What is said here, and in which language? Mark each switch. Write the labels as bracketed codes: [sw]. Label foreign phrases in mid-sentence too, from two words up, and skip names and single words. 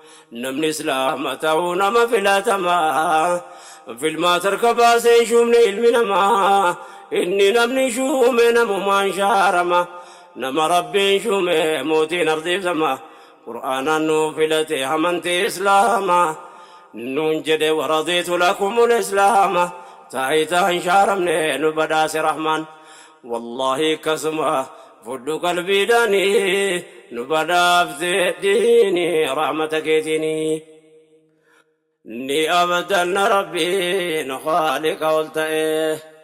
[om] Namni Islaama ta'uu nama filatama. Filmaa tarka baasee hin shuumne ilmi nama. Inni namni shuume namumaan shaarama. Nama Rabbiin shuume mootiin ardiif sama. Qur'aanaan nu filate amantii Islaama. Nuun jedhe [ar] ورضيت لكم الإسلام. [om] Taayitaa hin shaaramne nu badhaase Rahmaan. Wallaahi akkasuma fudhu qalbiidhaani nu badhaafte diini rahmata keetiini. Ni abdanna Rabbiin Khaaliqa ol ta'e.